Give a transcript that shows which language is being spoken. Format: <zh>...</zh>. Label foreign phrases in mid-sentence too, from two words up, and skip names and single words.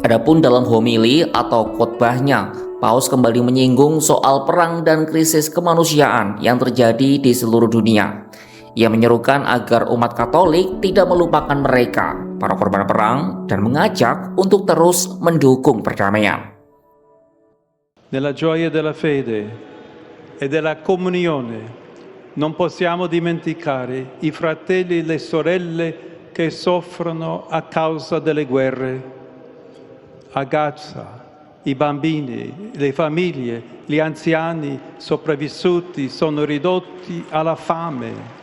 <id>Adapun dalam homili atau khotbahnya, Paus kembali menyinggung soal perang dan krisis kemanusiaan yang terjadi di seluruh dunia. Ia menyerukan agar umat Katolik tidak melupakan mereka, para korban perang, dan mengajak untuk terus mendukung perdamaian.</id> <it>Nella gioia della fede e della comunione non possiamo dimenticare i fratelli e le sorelle che soffrono a causa delle guerre. A Gaza, i bambini, le famiglie, gli anziani sopravvissuti sono ridotti alla fame.</it>